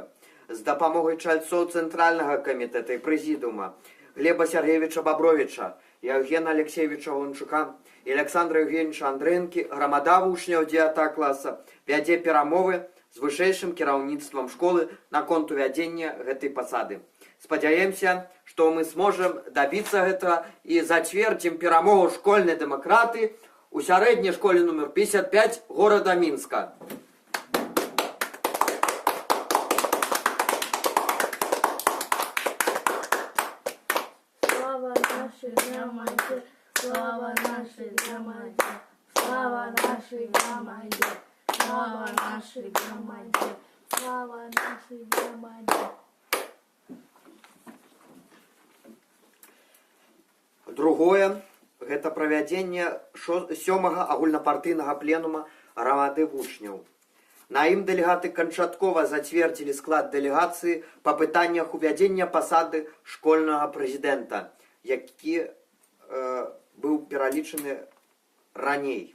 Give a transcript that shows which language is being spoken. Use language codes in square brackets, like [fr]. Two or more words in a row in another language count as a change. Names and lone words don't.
[be] З дапамогай чальцоў Цэнтральнага камітэта і прэзідыума Глеба Сергеевича Бабровича, Евгена Алексеевича Лунчука і Александра Евгеньевича Андрэнкі грамада вучняў 9 класа вядзе перамовы з вышэйшым кіраўніцтвам школы наконт увядзення гэтай пасады. Спадзяемся, што мы сможам дабіцца гэтага і зацвердзім перамогу школьнай дэмакраты у сярэдняй школе нумар 55 горада Мінска. [ru] Слава нашей громаде, слава нашей громаде, слава нашей громаде, слава нашей громаде, слава нашей громаде. Другое, [be] гэта правядзенне 7-га агульнапартыйнага пленума грамады вучняў. На ім дэлегаты канчаткова зацвердзілі склад дэлегацыі па пытаннях увядзення пасады школьнага прэзідэнта, які быў пералічаны раней.